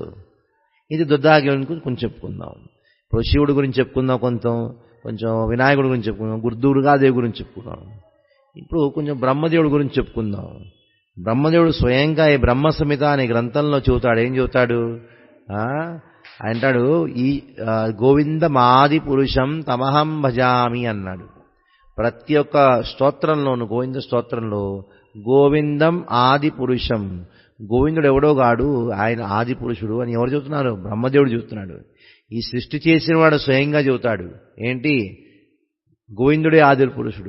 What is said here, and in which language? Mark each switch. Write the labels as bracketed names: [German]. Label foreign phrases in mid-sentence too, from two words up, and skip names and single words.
[Telugu] ఇది దుర్గాదేవి గురించి కొంచెం చెప్పుకుందాం. ఇప్పుడు శివుడి గురించి చెప్పుకుందాం, కొంచెం వినాయకుడి గురించి చెప్పుకుందాం, దుర్గాదేవి గురించి చెప్పుకుందాం. ఇప్పుడు కొంచెం బ్రహ్మదేవుడి గురించి చెప్పుకుందాం. బ్రహ్మదేవుడు స్వయంగా ఈ బ్రహ్మ సంహిత అనే గ్రంథంలో చెబుతాడు. ఏం చెబుతాడు అంటాడు, ఈ [Sanskrit] గోవిందమాది పురుషం తమహం భజామి [Telugu] అన్నాడు. ప్రతి ఒక్క స్తోత్రంలోను, గోవింద స్తోత్రంలో [Sanskrit] గోవిందం ఆది పురుషం, [Telugu] గోవిందుడు ఎవడో గాడు, ఆయన ఆది పురుషుడు అని ఎవరు చెబుతున్నారు? బ్రహ్మదేవుడు చెబుతున్నాడు. ఈ సృష్టి చేసిన వాడు స్వయంగా చెబుతాడు ఏంటి, గోవిందుడే ఆది పురుషుడు.